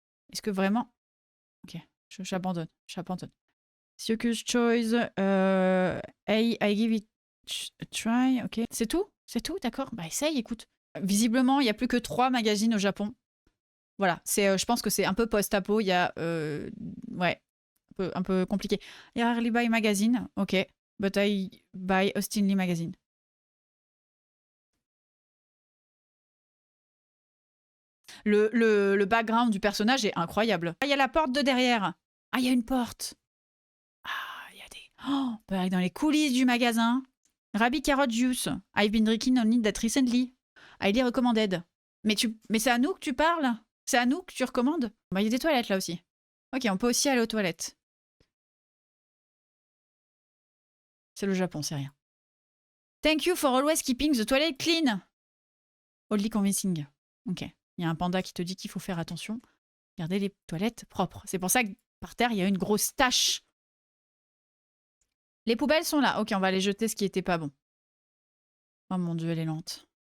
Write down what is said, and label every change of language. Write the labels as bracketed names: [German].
[French] Est-ce que vraiment. Ok, j'abandonne. J'abandonne. Circus Choice. [English] Hey, I give it a try. [French] Ok. C'est tout? C'est tout? D'accord. Bah, essaye, écoute. Visiblement, il n'y a plus que 3 magazines au Japon. Voilà. Je pense que c'est un peu post-apo. Il y a. Ouais. Un peu compliqué. Il y a Early Buy Magazine. Ok. [English] But I buy Austin Lee Magazine. [French] Le background du personnage est incroyable. Ah, il y a la porte de derrière. Ah, il y a une porte. Ah, il y a des... Oh, bah, dans les coulisses du magasin. [English] Rabi Carrot Juice. I've been drinking only that recently. Highly recommended. [French] Mais c'est à nous que tu parles? C'est à nous que tu recommandes? Bah, il y a des toilettes là aussi. Ok, on peut aussi aller aux toilettes. C'est le Japon, c'est rien. [English] Thank you for always keeping the toilet clean. Oddly convincing. Ok. [French] Il y a un panda qui te dit qu'il faut faire attention. Gardez les toilettes propres. C'est pour ça que par terre, il y a une grosse tache. Les poubelles sont là. Ok, on va aller jeter ce qui était pas bon. Oh mon Dieu, elle est lente.